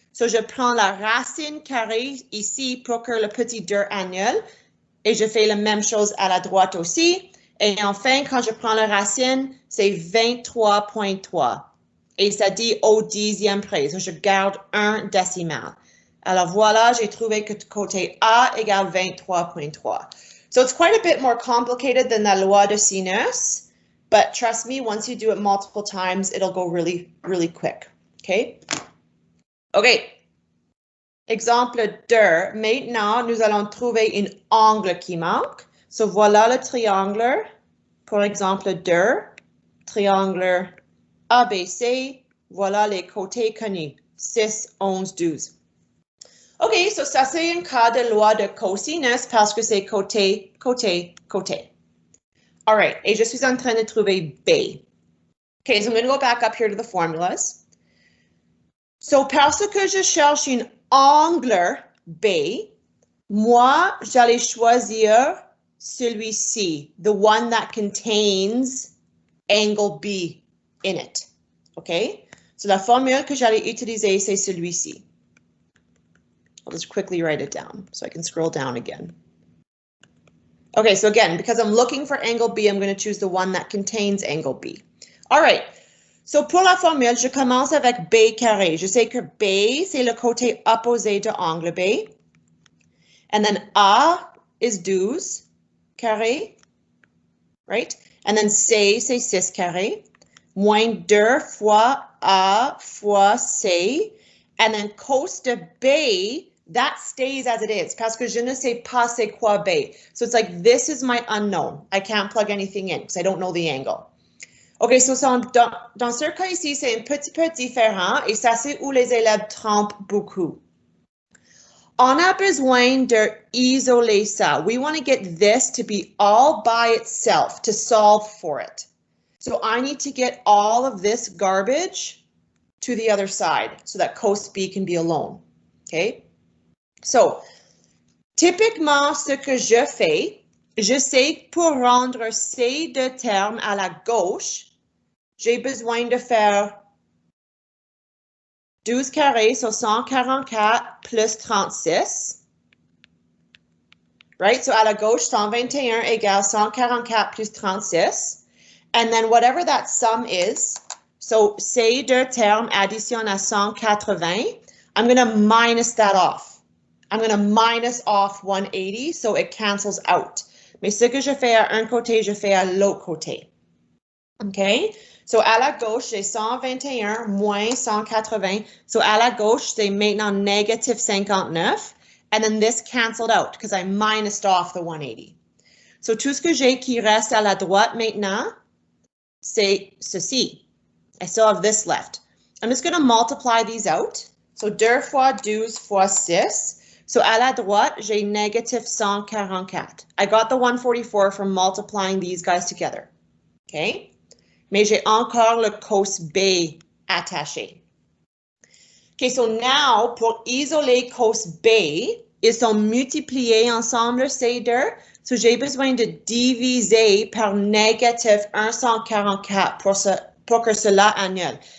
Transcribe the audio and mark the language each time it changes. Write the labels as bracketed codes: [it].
[fr] So je prends la racine carrée ici pour que le petit 2 annule et je fais la même chose à la droite aussi. Et enfin, quand je prends la racine, c'est 23.3. Et ça dit au 10e près. So je garde un décimal. Alors voilà, j'ai trouvé que côté A égale 23.3. [en] So it's quite a bit more complicated than [fr] la loi de sinus, [en] but trust me, once you do it multiple times, it'll go really, really quick. Okay? Okay. [fr] Exemple 2. Maintenant, nous allons trouver un angle qui manque. So voilà le triangle. Pour exemple 2. Triangle ABC. Voilà les côtés connus. 6, 11, 12. OK, so ça c'est un cas de loi de cosinus parce que c'est côté, côté, côté. All right, et je suis en train de trouver B. [en] OK, so I'm going to go back up here to the formulas. [fr] So parce que je cherche un angle B, moi, j'allais choisir celui-ci, [en] the one that contains angle B in it. [fr] OK? So la formule que j'allais utiliser, c'est celui-ci. [en] I'll just quickly write it down so I can scroll down again. Okay, so again, because I'm looking for angle B, I'm going to choose the one that contains angle B. [fr] All right, so pour la formule, je commence avec B carré. Je sais que B, c'est le côté opposé de angle B. [en] And then A is 12 carré, right? And then [fr] C, c'est 6 carré. Moins 2 fois A fois C. And then cos de B, [en] that stays as it is [fr] parce que je ne sais pas c'est quoi B. [en] So it's like, this is my unknown. I can't plug anything in because I don't know the angle. [fr] OK, so dans ce cas ici, c'est un petit peu différent et ça c'est où les élèves trompent beaucoup. On a besoin de isoler ça. [en] We want to get this to be all by itself to solve for it. So I need to get all of this garbage to the other side so that cos B can be alone. Okay? [fr] So, typiquement, ce que je fais, je sais que pour rendre ces deux termes à la gauche, j'ai besoin de faire 12 carré sur 144 plus 36. Right? So, à la gauche, 121 égale 144 plus 36. [en] And then whatever that sum is, so [fr] ces deux termes additionnent à 180, [en] I'm going to minus that off. I'm going to minus off 180, so it cancels out. [fr] Mais ce que je fais à un côté, je fais à l'autre côté. OK? So, à la gauche, j'ai 121 moins 180. So, à la gauche, c'est maintenant [en] negative [fr] 59. [en] And then this canceled out because I minused off the 180. [fr] So, tout ce que j'ai qui reste à la droite maintenant, c'est ceci. [en] I still have this left. I'm just going to multiply these out. [fr] So, 2 fois 12 fois 6. So, à la droite, j'ai [en] negative [fr] 144. [en] I got the 144 from multiplying these guys together. OK? [fr] Mais j'ai encore le cos B attaché. OK, so now, pour isoler cos B, ils sont multipliés ensemble, ces deux. So, j'ai besoin de diviser par négative 144 pour que cela annule.